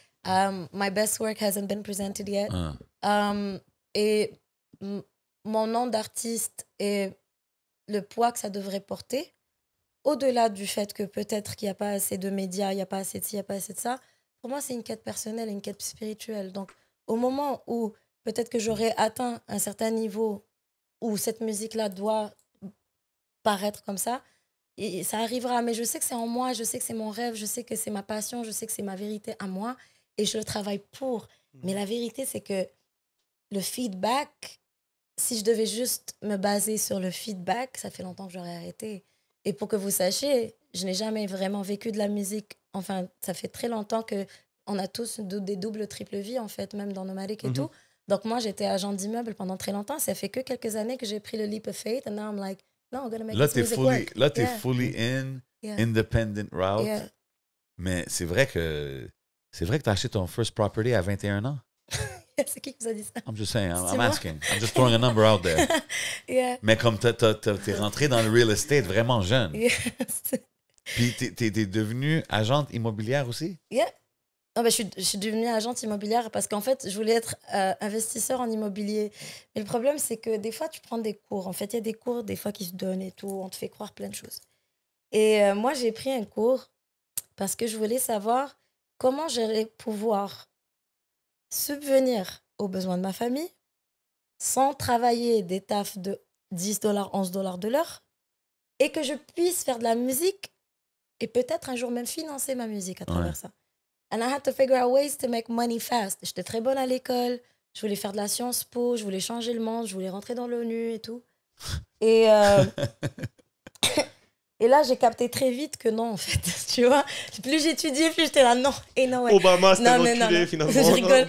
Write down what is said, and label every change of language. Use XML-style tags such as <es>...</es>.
<en>My best work hasn't been presented yet.</en> <fr>Et mon nom d'artiste et le poids que ça devrait porter, au-delà du fait que peut-être qu'il n'y a pas assez de médias, il n'y a pas assez de ci, il n'y a pas assez de ça, pour moi, c'est une quête personnelle, une quête spirituelle. Donc, au moment où peut-être que j'aurais atteint un certain niveau où cette musique-là doit paraître comme ça, et ça arrivera. Mais je sais que c'est en moi, je sais que c'est mon rêve, je sais que c'est ma passion, je sais que c'est ma vérité à moi et je le travaille pour. Mais la vérité, c'est que le feedback, si je devais juste me baser sur le feedback, ça fait longtemps que j'aurais arrêté. Et pour que vous sachiez, je n'ai jamais vraiment vécu de la musique. Enfin, ça fait très longtemps qu'on a tous des doubles, triples vies, en fait, même dans Nomadic et tout. Donc moi, j'étais agent d'immeuble pendant très longtemps. Ça fait que quelques années que j'ai pris le</fr> <en>leap of faith. And now I'm like, no, I'm gonna make this music work.</en> <fr>Là, t'es</fr> <en>fully independent route. Yeah.</en> <fr>Mais c'est vrai que t'as acheté ton</fr> <en>first property</en> <fr>à 21 ans. C'est qui vous a dit ça?</fr> <en>I'm just saying, I'm asking. I'm just throwing a number out there. Yeah.</en> <fr>Mais comme t'es rentré dans le real estate vraiment jeune.</fr> <en>Yes.</en> <fr>Puis t'es devenue agente immobilière aussi?</fr> <en>Yeah.</en> <fr>Non, ben, je suis devenue agente immobilière parce qu'en fait, je voulais être investisseur en immobilier. Mais le problème, c'est que des fois, tu prends des cours. En fait, il y a des cours, des fois, qui se donnent et tout. On te fait croire plein de choses. Et moi, j'ai pris un cours parce que je voulais savoir comment j'allais pouvoir subvenir aux besoins de ma famille sans travailler des tafs de $10, $11 de l'heure et que je puisse faire de la musique et peut-être un jour même financer ma musique à travers ça.</fr> <en>And I had to figure out ways to make money fast.</en> <fr>J'étais très bonne à l'école, je voulais faire de la Sciences Po, je voulais changer le monde, je voulais rentrer dans l'ONU et tout. Et et là, j'ai capté très vite que non, en fait, tu vois. Plus j'étudiais, plus j'étais là, non, et non, ouais. Obama, c'était un non, enculé, finalement. Je rigole.</fr>